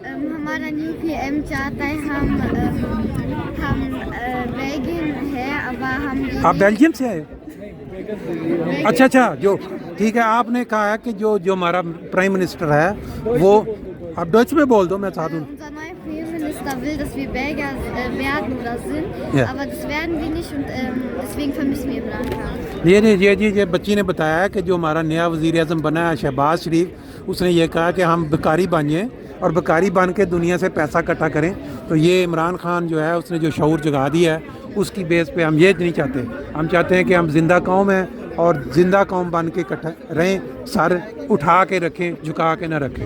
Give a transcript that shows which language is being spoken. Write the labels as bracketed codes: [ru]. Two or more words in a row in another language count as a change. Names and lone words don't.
[ur] ہمارا [en] new PM [ur] چاہتا ہے ہم بیلجیم ہے، اب ہم آپ بیلجیم سے آئے? اچھا اچھا، جو ٹھیک ہے، آپ نے کہا ہے کہ جو ہمارا [en] prime minister [ur] ہے وہ، آپ ڈچ میں بول دو، میں چاہتا ہوں. [de] unser neuer Premierminister will, dass wir Belgier werden oder sind, Ja. aber das werden wir nicht und deswegen vermissen wir Imran Khan. [ur] یہ بچی نے بتایا ہے کہ جو ہمارا نیا وزیر اعظم بنا ہے شہباز شریف، اس نے یہ کہا کہ ہم بھکاری بنیے اور بھکاری بن کے دنیا سے پیسہ اکٹھا کریں. تو یہ عمران خان جو ہے اس نے جو شعور جگا دیا ہے اس کی بیس پے ہم یہ نہیں چاہتے. ہم چاہتے ہیں کہ ہم زندہ قوم ہیں اور زندہ قوم بن کے اکٹھا رہیں، سر اٹھا کے رکھیں، جھکا کے نہ رکھیں.